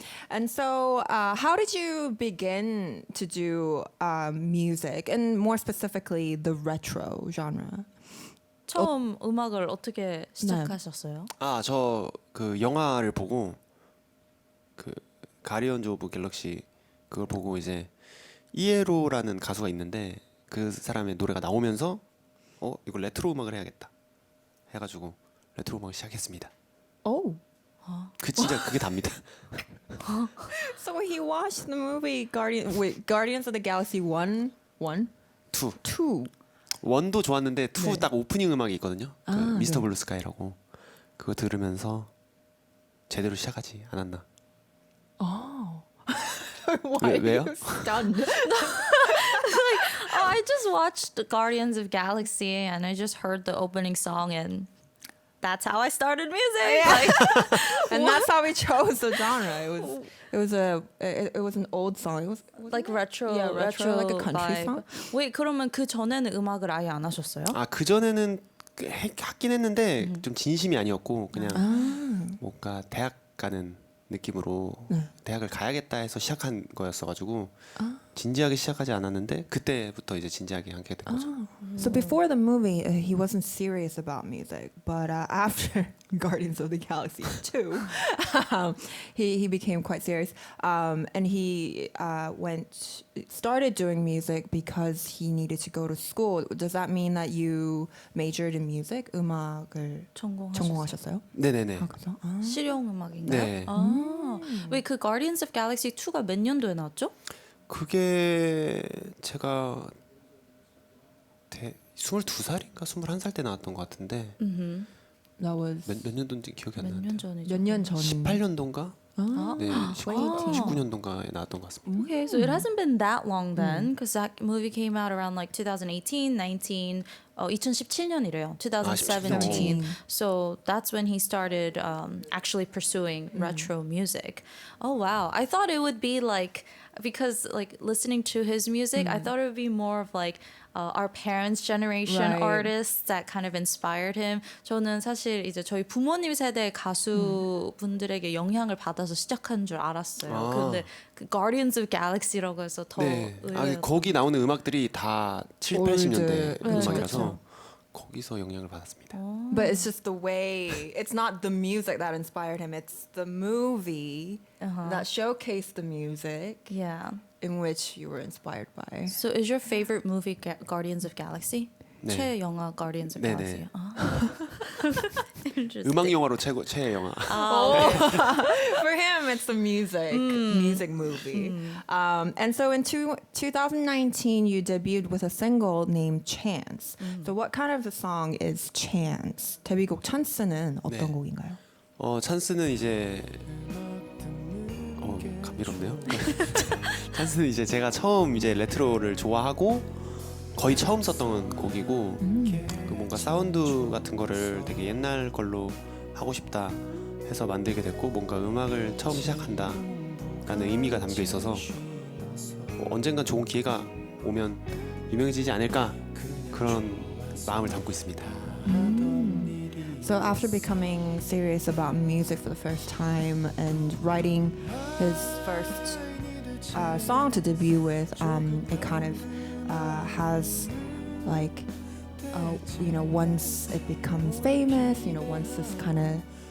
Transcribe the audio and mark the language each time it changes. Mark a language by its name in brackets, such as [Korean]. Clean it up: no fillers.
[English] And so, how did you begin to do music, and more specifically, the retro genre? [Korean] 처음 음악을 어떻게 시작하셨어요? 아 저 그 영화를 보고 그 가디언즈 오브 갤럭시 그걸 보고 이제 이에로라는 가수가 있는데 그 사람의 노래가 나오면서 이거 레트로 음악을 해야겠다 해가지고 레트로 음악을 시작했습니다. [English] Oh. [Korean] 그 진짜 그게 답니다. [English] So he watched the movie Guardians of the Galaxy 1, 2 2. [Korean] 원도 좋았는데 2 네. 딱 오프닝 음악이 있거든요. 그 미스터 네. 블루 스카이라고 그거 들으면서 제대로 시작하지 않았나. [English] Why [Korean] 왜요? [English] are you stunned? Oh, I just watched the Guardians of Galaxy and I just heard the opening song and that's how I started music. Like, And that's how we chose the genre. It was an old song. It was like retro, Yeah, retro, like a country vibe. song. [Korean] Wait, 그러면 그 전에는 음악을 아예 안 하셨어요? 아 그전에는 하긴 했는데 좀 진심이 아니었고 그냥 뭔가 대학 가는 느낌으로 대학을 가야겠다 해서 시작한 거였어가지고 진지하게 시작하지 않았는데 그때부터 이제 진지하게 하게 된 거죠. [English] So before the movie, he wasn't serious about music, but after Guardians of the Galaxy 2, he became quite serious, and he started doing music because he needed to go to school. Does that mean that you majored in music? [Korean] 음악을 전공하셨어요? 네네네. 그래서? 실용 음악인가요? 네. 왜 그 Guardians of Galaxy 2가 몇 년도에 나왔죠? 그게 제가 22살인가 21살 때 나왔던 것 같은데 [English] That was [Korean] 몇 년도인지 기억이 안 몇 년 나는데 전이죠? 몇 년 전. 18년도인가? 네, 2018. 19년도인가에 나왔던 것 같습니다. [English] Okay, so it hasn't been that long then, because that movie came out around like 2018, 19, [Korean] 2017년이래요. [English] 2017. So that's when he started actually pursuing retro music. Oh wow, I thought it would be like, because like listening to his music, I thought it would be more of like our parents' generation Right. artists that kind of inspired him. [Korean] 저는 사실 이제 저희 부모님 세대 가수분들에게 영향을 받아서 시작한 줄 알았어요. 아. 근데 그 Guardians of Galaxy라고 해서 더 네. 의외였어요. 거기 나오는 음악들이 다 7, 80년대 올드. 음악이라서 거기서 영향을 받았습니다. [English] But it's just the way, it's not the music that inspired him, it's the movie that showcased the music Yeah. in which you were inspired by. So is your favorite movie Guardians of Galaxy? [Korean] 네. 최애 영화 Guardians of 네네. [English] Galaxy. [Korean] 음악 영화로 최애 영화. [English] For him, it's the music movie. And so in 2019, you debuted with a single named Chance. So what kind of a song is Chance? [Korean] 데뷔곡 찬스는 어떤 네. 곡인가요? 찬스는 이제 감미롭네요. 찬스는 이제 제가 처음 이제 레트로를 좋아하고 거의 처음 썼던 곡이고 그 뭔가 사운드 같은 거를 되게 옛날 걸로 하고 싶다 해서 만들게 됐고 뭔가 음악을 처음 시작한다라는 의미가 담겨 있어서 언젠간 좋은 기회가 오면 유명해지지 않을까 그런 마음을 담고 있습니다. [English] So after becoming serious about music for the first time and writing his first song to debut with, it kind of has like, once it becomes famous, once this kind of